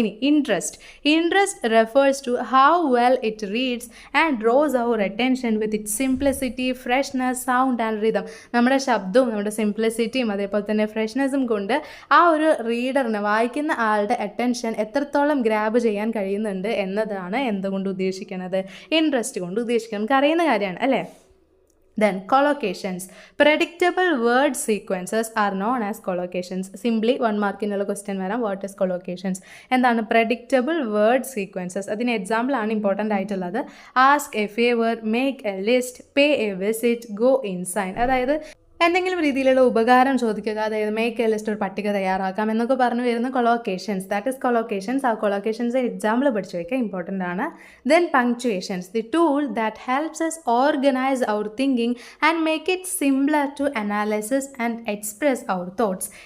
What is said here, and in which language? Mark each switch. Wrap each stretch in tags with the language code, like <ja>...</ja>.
<en>ഇനി interest refers to how well it reads and draws our attention with it simplicity, freshness, sound and rhythm.</en> <ml>നമ്മുടെ ശബ്ദവും നമ്മുടെ സിംപ്ലിസിറ്റിയും അതേപോലെ തന്നെ ഫ്രഷ്നെസ്സും കൊണ്ട് ആ ഒരു റീഡറിന്, വായിക്കുന്ന ആളുടെ അറ്റൻഷൻ എത്രത്തോളം ഗ്രാബ് ചെയ്യാൻ കഴിയുന്നുണ്ട് എന്നതാണ് എന്തുകൊണ്ട് ഉദ്ദേശിക്കുന്നത്? ഇൻട്രസ്റ്റ് കൊണ്ട് ഉദ്ദേശിക്കുന്നത്. നമുക്ക് അറിയുന്ന കാര്യമാണ് അല്ലേ? Then collocations.</ml> <en>Predictable word sequences are known as collocations.</en> <ml>Simply 1 മാർക്കിനുള്ള question വരാം.</ml> <en>What is collocations?</en> <ml>എന്താണ് predictable word sequences? അതിന് എക്സാമ്പിൾ ആണ് ഇമ്പോർട്ടൻ്റ് ആയിട്ടുള്ളത്.</ml> <en>Ask a favour, make a list, pay a visit, go insane.</en> <ml>അതായത് എന്തെങ്കിലും രീതിയിലുള്ള ഉപകാരം ചോദിക്കുക, അതായത് മേക്ക് എ ലിസ്റ്റ്, ഒരു പട്ടിക തയ്യാറാക്കാം എന്നൊക്കെ പറഞ്ഞു വരുന്ന കൊളോക്കേഷൻസ്,</ml> <en>That is collocations.</en> <ml>ആ കൊളോക്കേഷൻസ് എക്സാമ്പിൾ പഠിച്ചു വയ്ക്കുക, ഇമ്പോർട്ടൻ്റ് ആണ്.</ml> <en>Then punctuations, the tool that helps us organise our thinking and make it simpler to analysis and express our thoughts.</en>